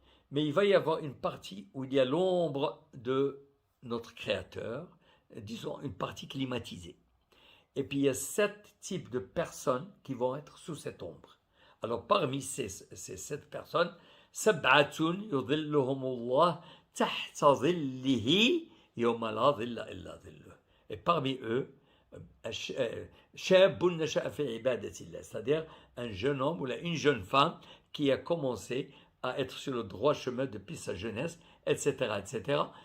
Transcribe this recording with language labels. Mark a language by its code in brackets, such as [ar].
[fr] Mais il va y avoir une partie où il y a l'ombre de notre Créateur, disons une partie climatisée. Et puis il y a 7 types de personnes qui vont être sous cette ombre. Alors parmi ces 7 personnes, [ar] سبعة يظلهم الله تحت ظله يوم لا ظل إلا ظله. [fr] Et parmi eux, [ar] شاب نشأ في عبادة الله, [fr] c'est-à-dire un jeune homme ou une jeune femme qui a commencé à être sur le droit chemin depuis sa jeunesse, etc., etc.